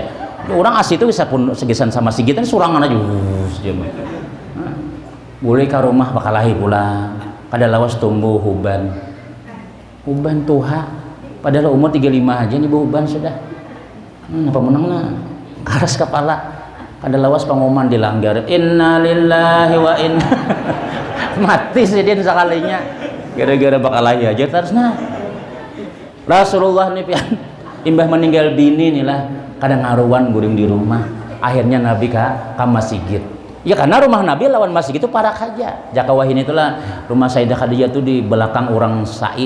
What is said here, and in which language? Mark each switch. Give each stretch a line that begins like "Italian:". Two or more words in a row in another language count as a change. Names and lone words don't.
Banjar: Orang asli itu bisa pun segisan sama Sigit kan surangan aja boleh ke rumah bakalahi pulang kada lawas tumbuh huban tuha padahal umur 35 aja nih huban sudah apa menang karas kepala kada lawas pengumuman dilanggar
Arabic: إنا لله وإنا
Banjar: mati sidin sekalinya gara-gara bakalahi aja terus Rasulullah nih pian imbah meninggal bini nih lah kadang ngaruan guring di rumah akhirnya Nabi ke masjid ya karena rumah Nabi lawan masjid itu parah aja jaka wahin itulah rumah Sayyidah Khadijah itu di belakang orang Sa'i.